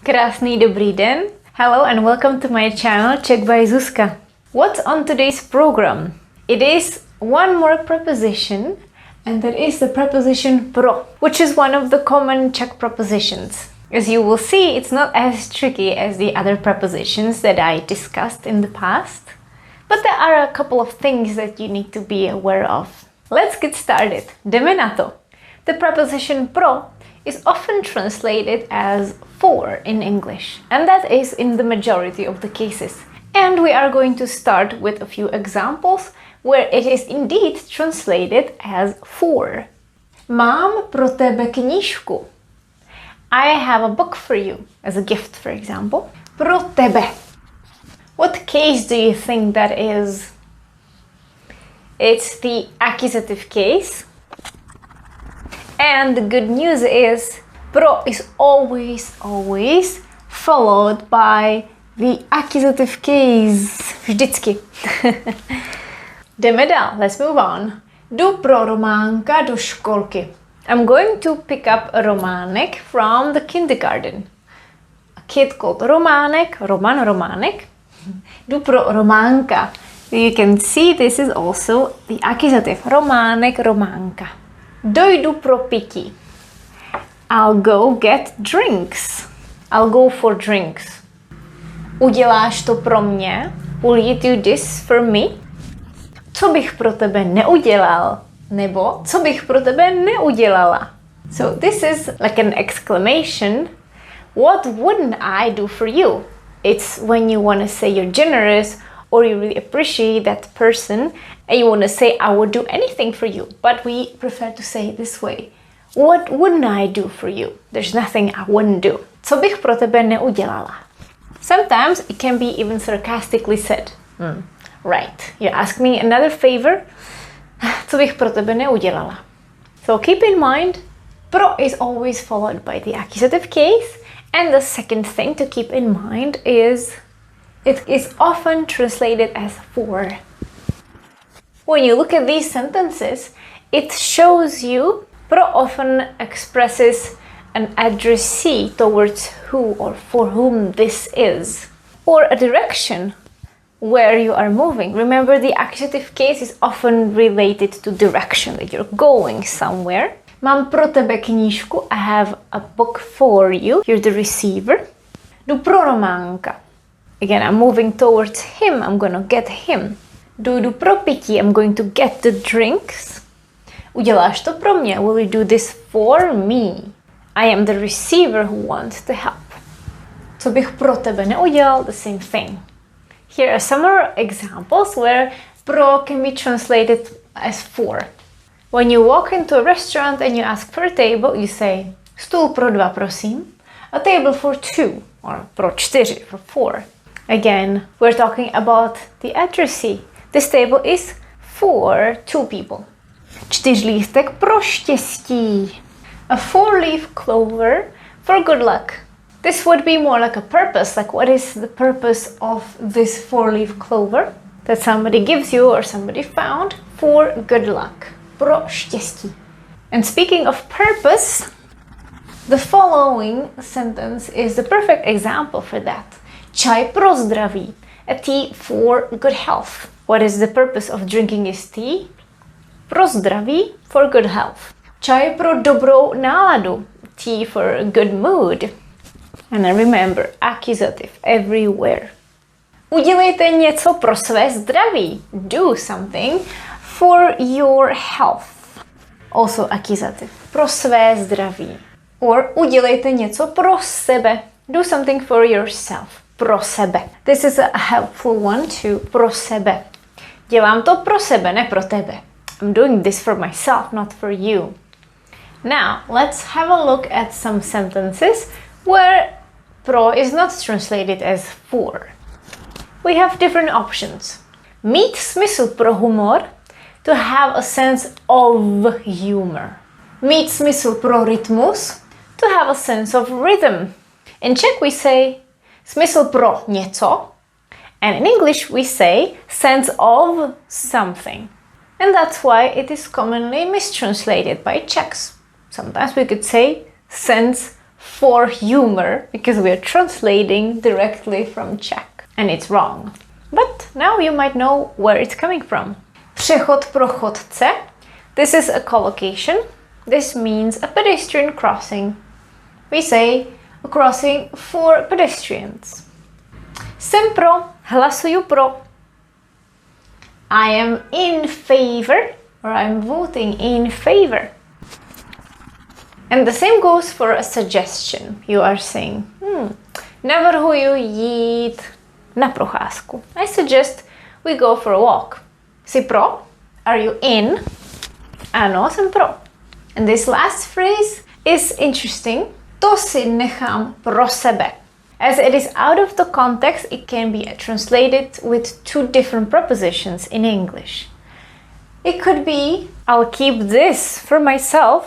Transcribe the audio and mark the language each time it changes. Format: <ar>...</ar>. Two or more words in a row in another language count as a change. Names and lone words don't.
<cs>Krásný dobrý den.</cs> <en>Hello and welcome to my channel Czech by Zuzka. What's on today's program? It is one more preposition, and that is the preposition pro, which is one of the common Czech prepositions. As you will see, it's not as tricky as the other prepositions that I discussed in the past, but there are a couple of things that you need to be aware of. Let's get started.</en> <cs>Jdeme na to.</cs> <en>The preposition pro is often translated as for in English, and that is in the majority of the cases. And we are going to start with a few examples where it is indeed translated as for.</en> <cs>Mám pro tebe knížku.</cs> <en>I have a book for you, as a gift, for example.</en> <cs>Pro tebe.</cs> <en>What case do you think that is? It's the accusative case. And the good news is, pro is always followed by the accusative case.</en> <cs>Vždycky. Jdeme dál,</cs> <en>let's move on.</en> <cs>Jdu pro Románka do školky.</cs> <en>I'm going to pick up Románek from the kindergarten. A kid called Románek, Románek.</en> <cs>Jdu pro Románka.</cs> <en>You can see this is also the accusative.</en> <cs>Románek, Románka. Dojdu pro pití.</cs> <en>I'll go get drinks. I'll go for drinks.</en> <cs>Uděláš to pro mě?</cs> <en>Will you do this for me?</en> <cs>Co bych pro tebe neudělal? Nebo co bych pro tebe neudělala?</cs> <en>So this is like an exclamation. What wouldn't I do for you? It's when you want to say you're generous or you really appreciate that person and you want to say I would do anything for you, but we prefer to say it this way. What wouldn't I do for you? There's nothing I wouldn't do.</en> <cs>Co bych pro tebe neudělala?</cs> <en>Sometimes it can be even sarcastically said. Right, you ask me another favor?</en> <cs>Co bych pro tebe neudělala?</cs> <en>So keep in mind, pro is always followed by the accusative case, and the second thing to keep in mind is it is often translated as for. When you look at these sentences, it shows you pro often expresses an addressee towards who or for whom this is, or a direction where you are moving. Remember, the accusative case is often related to direction, that you're going somewhere.</en> <cs>Mám pro tebe knížku.</cs> <en>I have a book for you. You're the receiver.</en> <cs>Jdu pro Románka.</cs> <en>Again, I'm moving towards him. I'm gonna get him.</en> <cs>Jdu pro pití.</cs> <en>I'm going to get the drinks.</en> <cs>Uděláš to pro mě.</cs> <en>Will you do this for me? I am the receiver who wants to help.</en> <cs>Co bych pro tebe neudělal?</cs> <en>The same thing. Here are some more examples where pro can be translated as for. When you walk into a restaurant and you ask for a table, you say</en> <cs>stůl pro dva, prosím.</cs> <en>A table for two, or</en> <cs>pro čtyři,</cs> <en>for four. Again, we're talking about the addressee. This table is for two people.</en> <cs>Čtyřlístek pro štěstí.</cs> <en>A four-leaf clover for good luck. This would be more like a purpose, like what is the purpose of this four-leaf clover that somebody gives you or somebody found for good luck.</en> <cs>Pro štěstí.</cs> <en>And speaking of purpose, the following sentence is the perfect example for that.</en> <cs>Čaj pro zdraví,</cs> <en>a tea for good health. What is the purpose of drinking this tea?</en> <cs>Pro zdraví,</cs> <en>for good health. Čaj pro dobrou náladu, tea for a good mood. And remember, accusative everywhere.</en> <cs>Udělejte něco pro své zdraví.</cs> <en>Do something for your health. Also accusative.</en> <cs>Pro své zdraví. Or udělejte něco pro sebe.</cs> <en>Do something for yourself.</en> <cs>Pro sebe.</cs> <en>This is a helpful one too.</en> <cs>Pro sebe. Dělám to pro sebe, ne pro tebe.</cs> <en>I'm doing this for myself, not for you. Now, let's have a look at some sentences where pro is not translated as for. We have different options.</en> <cs>Mít smysl pro humor,</cs> <en>to have a sense of humor.</en> <cs>Mít smysl pro rytmus,</cs> <en>to have a sense of rhythm. In Czech we say</en> <cs>smysl pro něco,</cs> <en>and in English we say sense of something. And that's why it is commonly mistranslated by Czechs. Sometimes we could say sense for humor because we are translating directly from Czech and it's wrong. But now you might know where it's coming from.</en> <cs>Přechod pro chodce.</cs> <en>This is a collocation. This means a pedestrian crossing. We say a crossing for pedestrians.</en> <cs>Jsem pro, hlasuju pro.</cs> <en>I am in favor or I'm voting in favor. And the same goes for a suggestion. You are saying,</en> <cs>navrhuju jít na procházku.</cs> <en>I suggest we go for a walk.</en> <cs>Jsi pro?</cs> <en>Are you in?</en> <cs>Ano, jsem pro.</cs> <en>And this last phrase is interesting.</en> <cs>To si nechám pro sebe.</cs> <en>As it is out of the context, it can be translated with two different prepositions in English. It could be, I'll keep this for myself.</en>